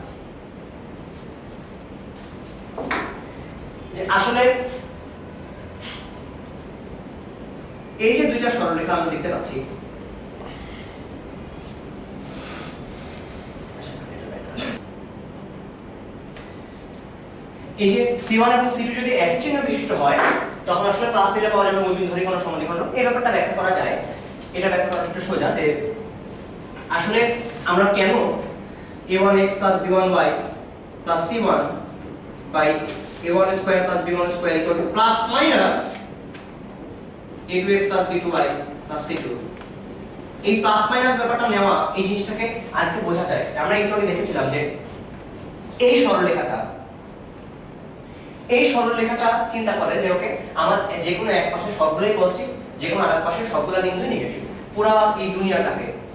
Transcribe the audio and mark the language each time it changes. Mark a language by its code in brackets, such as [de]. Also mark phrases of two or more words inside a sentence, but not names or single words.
[bn] যে আসলে এই যে দুইটা সরলরেখা আমরা দেখতে পাচ্ছি, এই যে C1 এবং C2 যদি একই চিহ্ন বিশিষ্ট হয় তখন আসলে প্লাস দিলে পাওয়া যাবে মূলবিন্দু ধরে কোনো সমদ্বিখণ্ড। এই ব্যাপারটা ব্যাখ্যা করা যায়। এটা ব্যাখ্যা করা একটু সোজা যে আসলে আমরা কেন a1x + b1y + c1 a1 স্কয়ার + b1 স্কয়ার [en] plus minus [bn] a2x + b2y + c2, এই [en] plus minus [bn] ব্যাপারটা নেওয়া, এই জিনিসটাকে আরেকটু বোঝা যায়। আমরা একটু আগে দেখেছিলাম যে এই সরলরেখাটা চিন্তা করে যে ওকে আমার যে কোনো এক পাশে সবগুলোই পজিটিভ, যে কোনো আরেক পাশে সবগুলো বিন্দু নেগেটিভ, পুরো এই দুনিয়াটাকে